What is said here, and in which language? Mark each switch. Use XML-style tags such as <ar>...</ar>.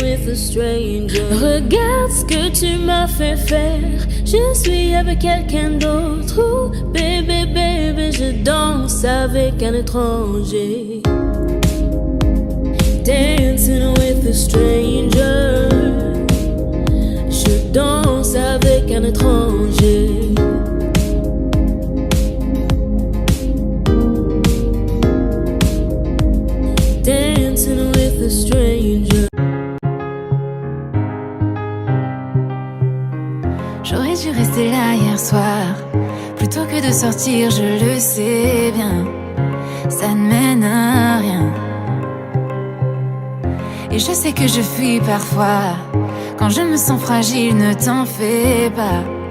<en>a stranger.</en> <fr>Regarde ce que tu m'as fait faire. Je suis avec quelqu'un d'autre. Oh, baby, baby, je danse avec un étranger.</fr> <en>Dancing with a stranger.</en> <fr>Je danse avec un étranger.</fr> <en>Dancing with a stranger.</en> <fr>J'aurais dû rester là hier soir, plutôt que de sortir, je le sais bien. Ça ne mène à rien. Et je sais que je fuis parfois. Quand je me sens fragile, ne t'en fais pas.</fr>